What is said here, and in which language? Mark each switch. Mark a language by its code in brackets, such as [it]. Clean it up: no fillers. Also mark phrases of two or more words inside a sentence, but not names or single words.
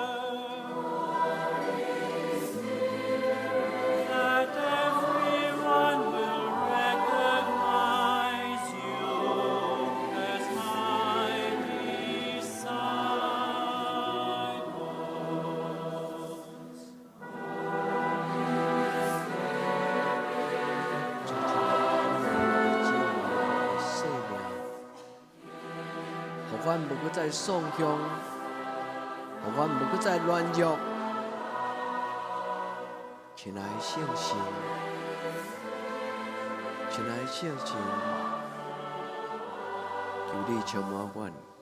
[en] that everyone will recognize you as my disciple." [nan] 互阮无搁再丧凶，互阮无搁再软弱。亲爱的圣神，亲爱的圣神，求你充满阮，